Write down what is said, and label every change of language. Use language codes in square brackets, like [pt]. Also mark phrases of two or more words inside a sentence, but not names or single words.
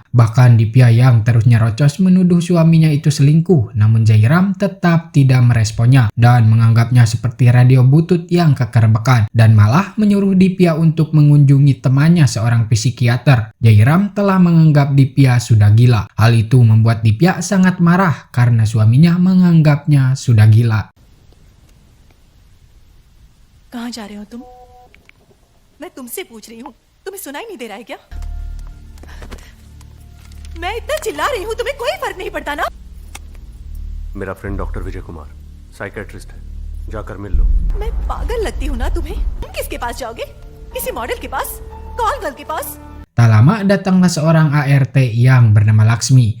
[id] Bahkan Dipya yang terus nyerocos menuduh suaminya itu selingkuh, namun Jairam tetap tidak meresponnya dan menganggapnya seperti radio butut yang kekerbekan, dan malah menyuruh Dipya untuk mengunjungi temannya seorang psikiater. Jairam telah menganggap Dipya sudah gila. Hal itu membuat Dipya sangat marah karena suaminya menganggapnya sudah gila. [hi] कहाँ जा रहे हो तुम? मैं तुमसे पूछ रही हूँ, तुम्हें सुनाई नहीं दे रहा है क्या? मैं इतना चिल्ला रही हूँ, तुम्हें कोई फर्क नहीं पड़ता ना? मेरा [en] friend doctor [hi] विजय कुमार साइकेट्रिस्ट है, जाकर मिल लो। मैं पागल लगती हूँ ना तुम्हें? तुम किसके पास जाओगे? किसी मॉडल के पास? कौन गर्ल के पास? [id] Tak lama datanglah seorang ART yang bernama Laksmi.